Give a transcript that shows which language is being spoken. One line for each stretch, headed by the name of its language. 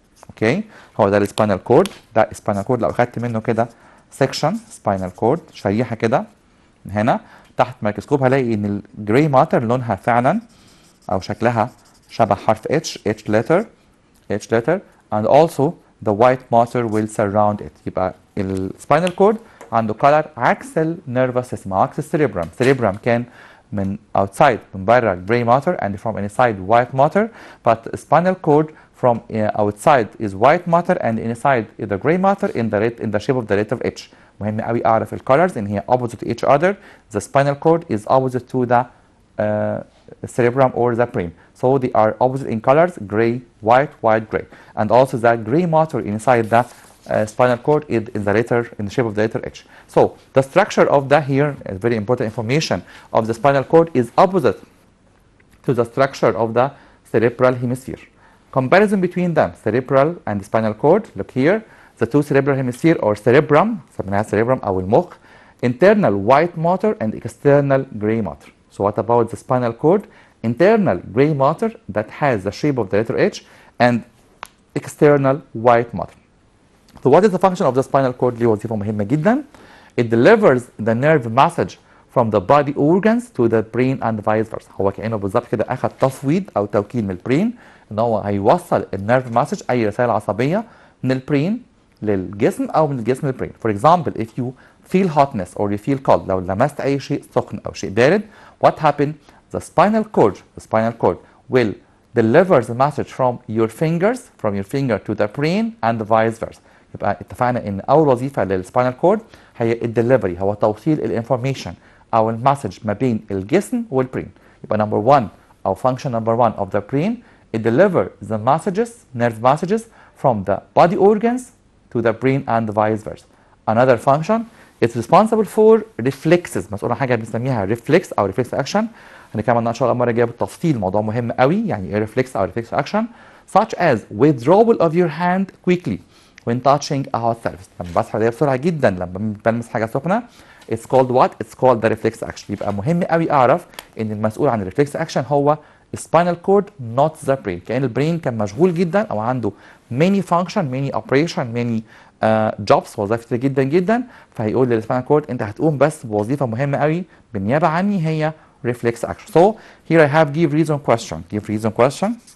Arabic: اوكي، هو ده السباينال كورد، ده السباينال كورد. لو اخدت منه كده سيكشن سباينال كورد، شريحه كده من هنا تحت ميكروسكوب، هلاقي ان الجراي ماتر لونها فعلا او شكلها شبه حرف
English: H letter and also the white matter will surround it.
Arabic: يبقى السباينال كورد عنده color عكس النيرفس سيستم، عكس السيريبرام. السيريبرام كان من
English: outside
Arabic: من بره
English: gray matter and from inside white matter, but spinal cord from outside is white matter and inside is the gray matter in the shape of the letter H.
Arabic: مهم قوي اعرف الcolors ان هي
English: opposite to each other. The spinal cord is opposite to the cerebrum or the brain. So they are opposite in colors, gray, white, gray. And also the gray matter inside the spinal cord is in the shape of the letter H. So the structure of the here is very important information of the spinal cord is opposite to the structure of the cerebral hemisphere. Comparison between them, cerebral and spinal cord. Look here, the two cerebral hemisphere or cerebrum,
Arabic: سميناها
English: cerebrum
Arabic: أو المخ,
English: internal white matter and external gray matter. So what about the spinal cord? Internal gray matter that has the shape of the letter H and external white matter. So what is the function of the spinal cord?
Arabic: ليه وظيفة مهمة جدا.
English: It delivers the nerve message from the body organs to the brain and vice versa.
Arabic: هو كأنه بالظبط كده أخذ تفويض أو توكيل من البرين إن هو هيوصل النيرف مسج أي رسالة عصبية من البرين للجسم أو من الجسم للبرين.
English: For example, if you feel hotness or you feel cold،
Arabic: لو لمست أي شيء سخن أو شيء بارد،
English: what happened? The spinal cord will deliver the message from your finger to the brain and vice versa.
Arabic: يبقى اتفقنا ان اول وظيفه للسباينال كورد هي الدليفري، هو توصيل الانفورميشن او المسج ما بين الجسم والبرين. يبقى نمبر 1 او
English: function number 1 of the brain, it deliver the nerve messages from the body organs to the brain and vice versa. Another function, it's responsible for reflexes،
Arabic: مسؤول عن حاجه بنسميها
English: reflex او reflex action.
Arabic: هنتكلم عنها ان شاء الله المره الجايه بالتفصيل، موضوع مهم قوي يعني ايه reflex او reflex action.
English: such as withdrawal of your hand quickly when touching a hot surface.
Arabic: لما بسحب ايديا بسرعه جدا لما بلمس حاجه سخنه،
English: it's called what? It's called the reflex action.
Arabic: يبقى مهم قوي اعرف ان المسؤول عن الريفلكس اكشن هو spinal cord
English: not the brain.
Arabic: كأن البرين كان مشغول جدا او عنده
English: many function many operation many jobs،
Arabic: وظائف كتير جدا جدا، فهيقول للسباينال كورد انت هتقوم بس بوظيفه مهمه قوي بالنيابه عني هي reflex action.
English: So here I have give reason question.